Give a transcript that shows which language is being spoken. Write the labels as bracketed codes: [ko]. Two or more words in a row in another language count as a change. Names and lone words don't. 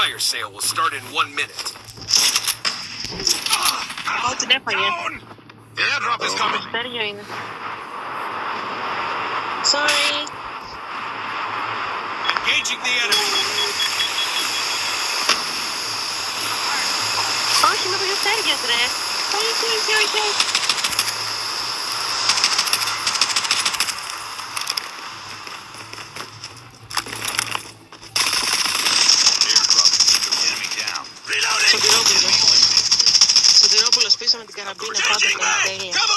[en] sale will start in 1 minute. [el] Ω, την έφαγε. [en] The airdrop is coming. [el] Αστέριο είναι. [en] Sorry. Engaging the enemy. [el] Όχι με το γευτέριος ρε. Όχι. Σωτηρόπουλος πίσω με την καραμπίνα πάντα τα τέλεια.